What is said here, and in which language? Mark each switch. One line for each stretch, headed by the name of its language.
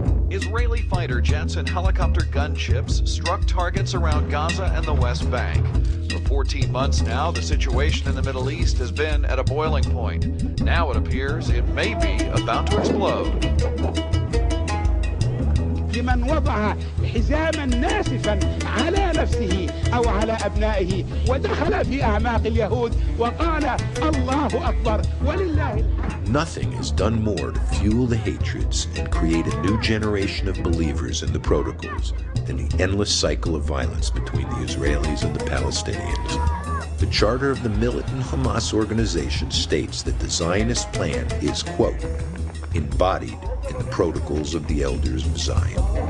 English: Israeli fighter jets and helicopter gunships struck targets around Gaza and the West Bank. For 14 months now, the situation in the Middle East has been at a boiling point. Now it appears it may be about to explode.
Arabic: لمن وضع حزاما ناسفا على نفسه أو على أبنائه ودخل في أعماق اليهود وقال الله أكبر ولله الحمد.
English: Nothing has done more to fuel the hatreds and create a new generation of believers in the protocols than the endless cycle of violence between the Israelis and the Palestinians. The charter of the militant Hamas organization states that the Zionist plan is, quote, embodied in the protocols of the elders of Zion.